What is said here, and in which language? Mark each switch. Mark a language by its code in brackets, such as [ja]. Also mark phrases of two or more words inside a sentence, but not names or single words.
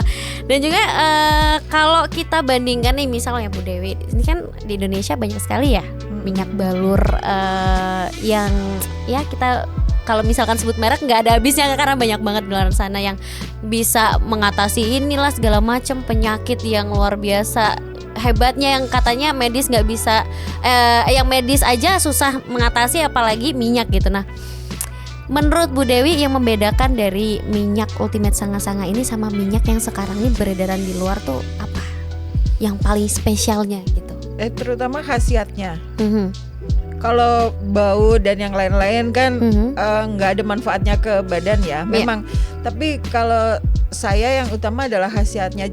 [id] Dan juga kalau kita bandingkan nih misalnya Bu Dewi, ini kan di Indonesia banyak sekali ya minyak balur yang ya kita kalau misalkan sebut merek nggak ada habisnya, karena banyak banget di luar sana yang bisa mengatasi inilah segala macam penyakit yang luar biasa hebatnya, yang katanya medis nggak bisa, yang medis aja susah mengatasi apalagi minyak gitu. Nah, menurut Bu Dewi yang membedakan dari minyak ultimate sanga-sanga ini sama minyak yang sekarang ini beredaran di luar tuh apa? Yang paling spesialnya gitu? Terutama khasiatnya. Kalau bau dan yang lain-lain kan nggak ada manfaatnya ke badan ya, memang. Tapi kalau saya yang utama adalah khasiatnya.